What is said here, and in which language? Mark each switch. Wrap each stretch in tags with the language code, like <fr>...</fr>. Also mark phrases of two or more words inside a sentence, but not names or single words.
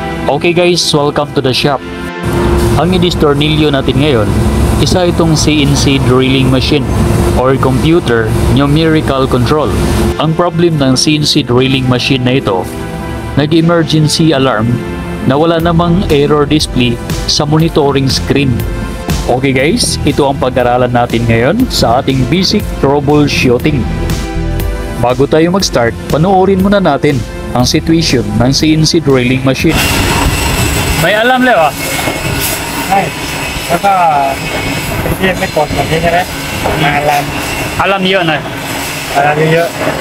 <en>Okay guys, welcome to the shop.</en> <tl>Ang i-distornilyo natin ngayon, isa itong</tl> <en>CNC drilling machine or computer numerical control.</en> <tl>Ang problem ng</tl> <en>CNC drilling machine</en> <tl>na ito, nag-</tl> <en>emergency alarm</en> <tl>na wala namang</tl> <en>error display</en> <tl>sa</tl> <en>monitoring screen. Okay guys,</en> <tl>ito ang pag-aralan natin ngayon sa ating</tl> <en>basic troubleshooting.</en> <tl>Bago tayo mag-start, panoorin muna natin ang situation ng</tl> <en>CNC drilling machine.</en> <tl>May alam Leo ah?</tl> <th>ใช่แล้วก็ที่ไม่กดแบบนี้ใช่ไหมมาลัน</th> <tl>Alam yo na.</tl> <th>อะไรเยอะ</th>